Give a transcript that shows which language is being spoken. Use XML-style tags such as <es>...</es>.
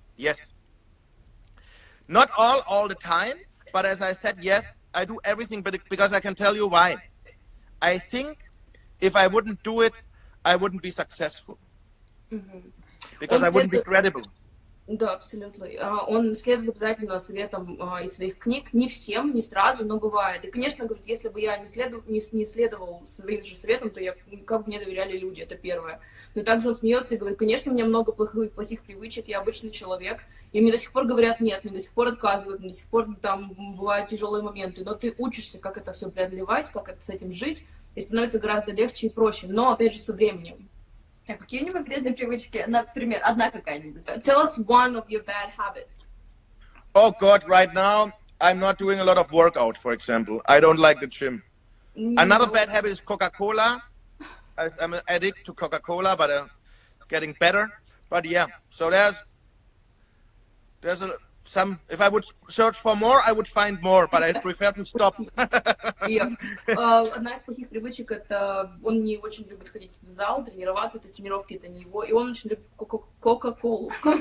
<en>Yes. Not all the time, but as I said, yes, I do everything, but because I can tell you why. I think if I wouldn't do it, I wouldn't be successful. Because I wouldn't be credible.</en> <ru>Да, абсолютно. Он следует обязательно советам из своих книг. Не всем, не сразу, но бывает. И, конечно, говорит, если бы я не следовал своим же советам, то как бы мне доверяли люди, это первое. Но также он смеется и говорит, конечно, у меня много плохих привычек, я обычный человек, и мне до сих пор говорят нет, мне до сих пор отказывают, мне до сих пор там бывают тяжелые моменты, но ты учишься, как это все преодолевать, как это с этим жить, и становится гораздо легче и проще, но, опять же, со временем. А какие у него вредные привычки? Например, одна какая-нибудь.</ru> <en>Tell us one of your bad habits. Oh God, right now, I'm not doing a lot of workout, for example. I don't like the gym. Another bad habit is Coca-Cola. I'm an addict to Coca-Cola, but getting better. But yeah, so there's some, if I would search for more, I would find more, but I prefer to stop.</en> <ru>Одна из плохих привычек — это он не очень любит ходить в зал, тренироваться, то есть тренировки — это не его, и он очень любит Кока-Колу.</ru>